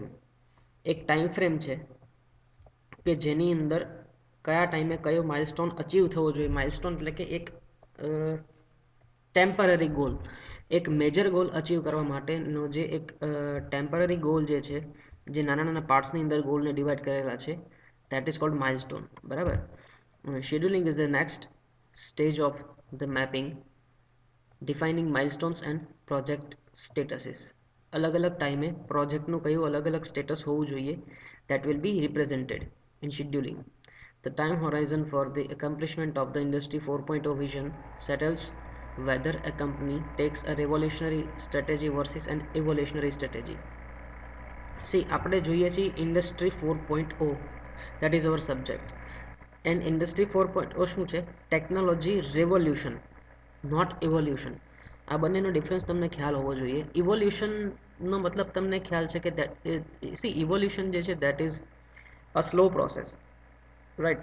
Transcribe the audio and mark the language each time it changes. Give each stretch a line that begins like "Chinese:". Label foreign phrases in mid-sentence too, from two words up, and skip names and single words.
Gujarati: એક
English: time frame
Gujarati: છે કે જેની અંદર કયા ટાઈમે કયો
English: milestone achieve
Gujarati: થવો જોઈએ. માઇલસ્ટોન એટલે કે એક
English: temporary goal,
Gujarati: એક
English: major goal achieve
Gujarati: કરવા માટેનો જે એક
English: temporary goal
Gujarati: જે છે, જે નાના નાના પાર્ટ્સની અંદર ગોલને ડિવાઈડ કરેલા છે,
English: that is called milestone. બરાબર. Scheduling is the next stage of the mapping, defining milestones and project statuses.
Gujarati: અલગ અલગ ટાઈમે પ્રોજેક્ટનું કયું અલગ અલગ સ્ટેટસ હોવું જોઈએ,
English: that will be represented in scheduling. The time horizon for the accomplishment of the Industry 4.0 vision settles whether a company takes a revolutionary strategy versus an evolutionary strategy. See,
Gujarati: આપણે જોઈએ છીએ ઇન્ડસ્ટ્રી 4.0,
English: that is our subject. and Industry 4.0
Gujarati: શું છે?
English: technology revolution, not evolution.
Gujarati: આ બંનેનો ડિફરન્સ તમને ખ્યાલ હોવો જોઈએ. ઇવોલ્યુશનનો મતલબ તમને ખ્યાલ છે કે
English: see evolution
Gujarati: જે છે
English: that is a slow process, right?